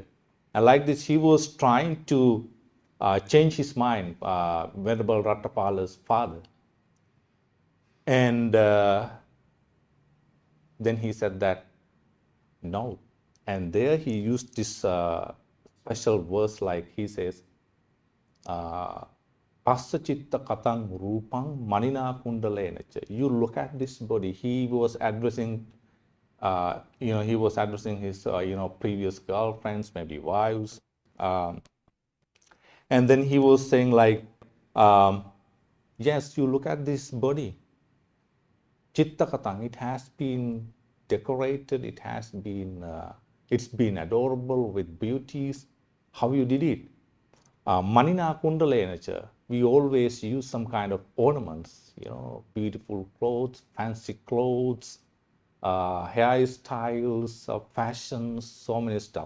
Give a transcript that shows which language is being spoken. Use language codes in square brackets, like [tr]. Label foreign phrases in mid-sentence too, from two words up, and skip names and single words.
[en] And like this, he was trying to change his mind, Venerable Rattapala's father. And then he said that, no. And there he used this special verse, like he says, [pi] Passa chitta katang rupang manina kundalenacha. [en] You look at this body. He was addressing his, previous girlfriends, maybe wives. And then he was saying like, yes, you look at this body. [pi] Chitta katang, [en] it has been decorated, it's been adorable with beauties. How you did it? [pi] Manina kundalenacha, [en] we always use some kind of ornaments, beautiful clothes, fancy clothes, hairstyles, fashions, so many stuff.